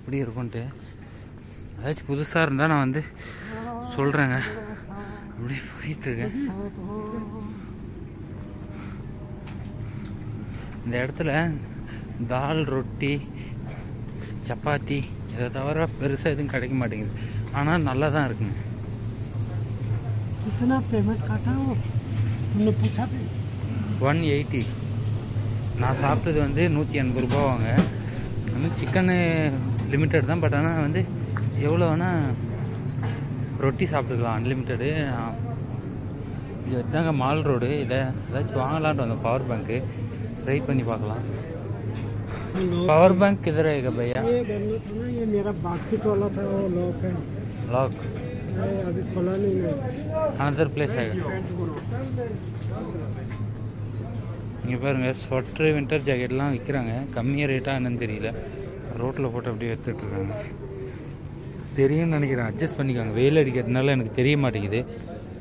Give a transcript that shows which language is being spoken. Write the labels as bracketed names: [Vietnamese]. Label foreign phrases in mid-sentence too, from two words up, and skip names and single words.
[Tamil] எப்படி இருக்கும்ன்ட்டு ஏதாச்சும் புதுசாக இருந்தால் நான் வந்து சொல்கிறேங்க. அப்படியே போயிட்டுருக்கேன். இந்த இடத்துல தால், ரொட்டி, சப்பாத்தி இதை தவிர பெருசாக எதுவும் கிடைக்க மாட்டேங்குது. ஆனால் நல்லா தான் இருக்குங்க. [Hindi] कितना पेमेंट काटा वो तुमने पूछा भी? 180. [Tamil] நான் சாப்பிட்டது வந்து 180 ரூபாவாங்க. வந்து சிக்கனு லிமிட்டட் தான். பட் ஆனால் வந்து எவ்வளோ வேணால் ரொட்டி சாப்பிட்டுக்கலாம், அன்லிமிட்டடு. இது தாங்க மால் ரோடு. இதை ஏதாச்சும் வாங்கலான்ட்டு வந்தோம். பவர் பேங்க்கு ட்ரை பண்ணி பார்க்கலாம். [Hindi] पावर बैंक किधर रहेगा भैया? ये बनना था ना, ये मेरा बास्केट वाला था, वो लॉक है। लॉक अभी खोला नहीं है। [English] another place [Hindi] है. [Tamil] இங்கே பாருங்கள் ஸ்வெட்ரு, வின்டர் ஜாக்கெட்லாம் விற்கிறாங்க. கம்மியாக ரேட்டாக என்னன்னு தெரியல. ரோட்டில் போட்டு அப்படியே எடுத்துகிட்ருக்காங்க. தெரியும்னு நினைக்கிறேன். அட்ஜஸ்ட் பண்ணிக்காங்க. வெயில் அடிக்கிறதுனால எனக்கு தெரிய மாட்டேங்குது.